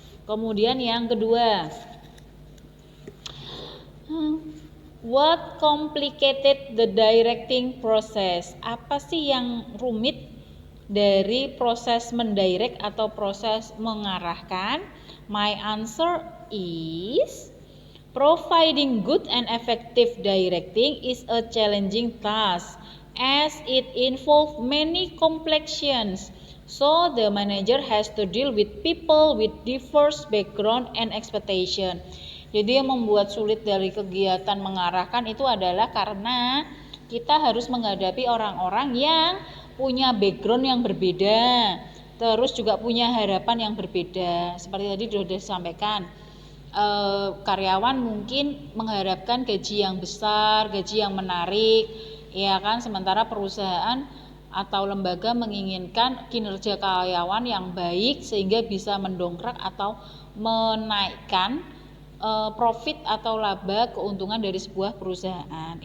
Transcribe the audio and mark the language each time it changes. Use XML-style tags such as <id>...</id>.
<en>Kemudian yang kedua, what complicated the directing process?</en> <id>Apa sih yang rumit dari proses mendirect atau proses mengarahkan?</id> <en>My answer is providing good and effective directing is a challenging task as it involves many complexions. So the manager has to deal with people with diverse background and expectation.</en> <id>Jadi yang membuat sulit dari kegiatan mengarahkan itu adalah karena kita harus menghadapi orang-orang yang punya background yang berbeda, terus juga punya harapan yang berbeda. Seperti tadi sudah disampaikan, karyawan mungkin mengharapkan gaji yang besar, gaji yang menarik, ya kan, sementara perusahaan atau lembaga menginginkan kinerja karyawan yang baik sehingga bisa mendongkrak atau menaikkan profit atau laba, keuntungan dari sebuah perusahaan.</id>